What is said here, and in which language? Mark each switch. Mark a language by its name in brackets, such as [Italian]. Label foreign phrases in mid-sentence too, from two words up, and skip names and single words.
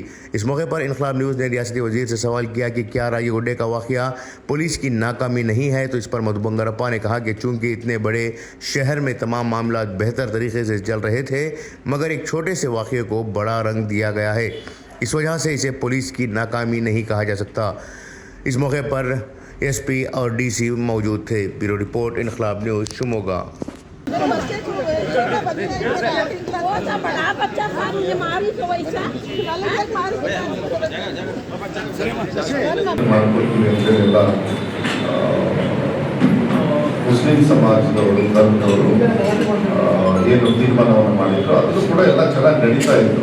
[Urdu] اس موقع پر انقلاب نیوز نے ریاستی وزیر سے سوال کیا کہ کیا راگی گڈے کا واقعہ پولیس کی ناکامی نہیں ہے، تو اس پر مدھو بنگارپا نے کہا کہ چونکہ اتنے بڑے شہر میں تمام معاملہ بہتر طریقے سے چل رہے تھے، مگر ایک چھوٹے سے واقعے کو بڑا رنگ دیا گیا ہے. اس وجہ سے اسے پولیس کی ناکامی نہیں کہا جا سکتا. اس موقع پر SP اور DC موجود تھے. [English] bureau report, [Urdu] انقلاب نیوز، شیموگا. [Kannada] ಮುಸ್ಲಿಂ ಸಮಾಜದವರು ಧರ್ಮದವರು ಏನು ತೀರ್ಮಾನವನ್ನು ಮಾಡಿದ್ರು ಅದು ಕೂಡ ಎಲ್ಲ ಚೆನ್ನಾಗಿ ನಡೀತಾ ಇತ್ತು.